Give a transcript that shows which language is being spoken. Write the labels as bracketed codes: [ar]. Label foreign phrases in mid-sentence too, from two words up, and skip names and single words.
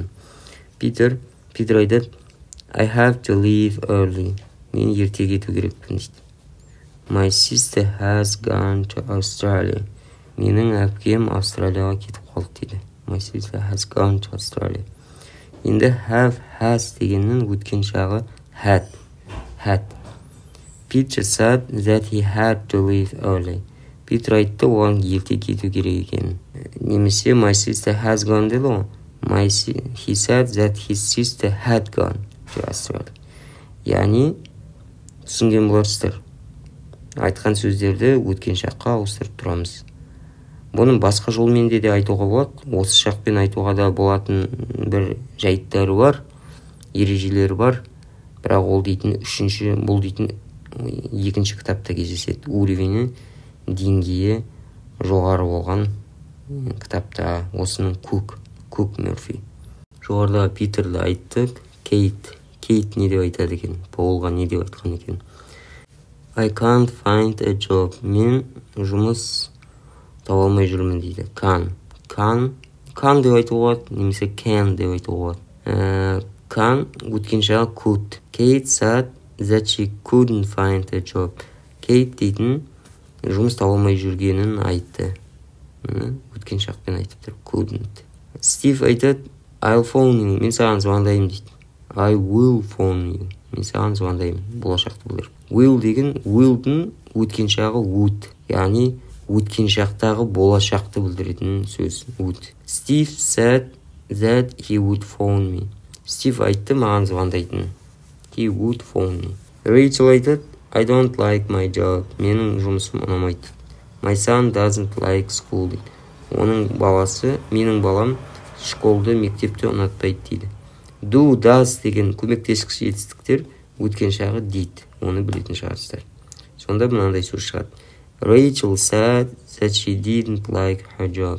[kk] Питер айтады, [en] I have to leave early. [kk] Мен ерте кету керекпін дейді. [en] My sister has gone to Australia. [kk] Менің әпкем Австралияға кетіп қалды дейді. [en] My sister has gone to Australia. [kk] Енді has дегеннің өткен шағы had. [en] Peter said that he had to leave early. [kk] Питер айтты, оған ерте кету керек екен. Немесе [en] my sister has gone [kk] деді ғой. [en] He said that his sister had gone to Australia. [kk] Яғни, түсінген боларсыздар. Айтқан сөздерді өткен шаққа ауыстырып тұрамыз. Бұның басқа жолмен де айтуға болады. Осы шақпен айтуға да болатын бір жайттары бар, ережелері бар. Бірақ ол дейтін бұл дейтін екінші кітапта кездеседі. Уровені деңгейі жоғары болған кітапта. Осының Кук Мёрфи. Жоғарыда Питерді айттық. Кейт не деп айтады екен? Полға не деп айтқан екен? [en] I can't find a job. [kk] Мен жұмыс таба алмай жүрмін дейді. Can деп айтуға болады, немесе can деп айтуға болады. Can өткен жағы could. [en] Kate said that she couldn't find a job. [kk] Kate дейтін жұмыс таба алмай жүргенін айтты. Өткен шақпен айтып тұр. Couldn't. Стив айтады, [en] I'll phone you. [kk] Мен саған звондаймын дейді. [en] I will phone you. [kk] Мен саған звондаймын. Болашақты білдіріп. Will деген will'дің өткен шағы would. Яғни өткен шақтағы болашақты білдіретін сөз would. [en] Steve said that he would phone me. [kk] Стив айтты, маған звондайтын. [en] He would phone me. Rachel айтады, I don't like my job. [kk] Менің жұмысым ұнамайды. [en] My son doesn't like school. [kk] Менің балам школды, мектепті ұнатпайды дейді. Do, does деген көмектескіш етістіктер өткен шағы did. Оны білетін шығарсыздар. Сонда мынандай сөз шығады. [en] Rachel said that she didn't like her job.